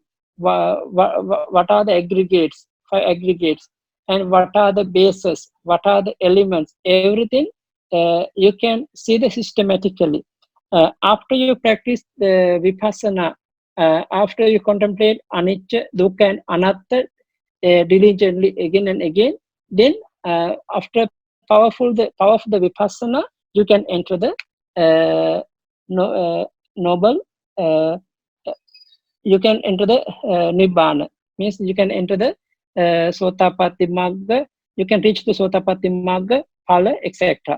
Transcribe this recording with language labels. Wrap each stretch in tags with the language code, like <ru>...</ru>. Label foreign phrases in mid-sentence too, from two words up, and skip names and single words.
<en>What are the aggregates, five aggregates, and what are the bases, what are the elements, everything you can see the systematically. After you practice the vipassana, after you contemplate anicca, dukkha and anatta diligently again and again, then after the power of the vipassana, you can enter the noble, you can enter the nibbana, means you can enter the</en> <pi>sotapatti magga,</pi> <en>you can reach the</en> <pi>sotapatti magga,</pi> <en>phala, etc.</en>